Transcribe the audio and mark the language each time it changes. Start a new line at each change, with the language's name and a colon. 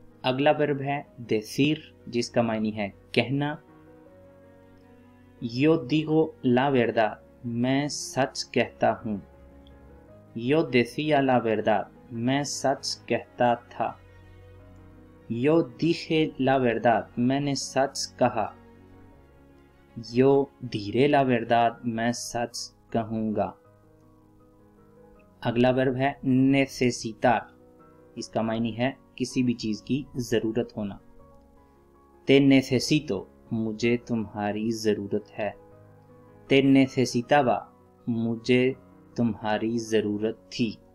Hindi: अगला वर्ब है decir, जिसका मायने है कहना।
Spanish: Yo digo la verdad,
Hindi: मैं सच कहता हूँ।
Spanish: Yo decía la verdad,
Hindi: मैं सच कहता था।
Spanish: Yo dije la verdad,
Hindi: मैंने सच कहा।
Spanish: Yo diré la verdad,
Hindi: मैं सच कहूँगा। अगला वर्ब है necesitar, इसका मायने है किसी भी चीज की जरूरत होना।
Spanish: Te necesito,
Hindi: मुझे तुम्हारी जरूरत है।
Spanish: Te necesitaba,
Hindi: मुझे तुम्हारी जरूरत थी।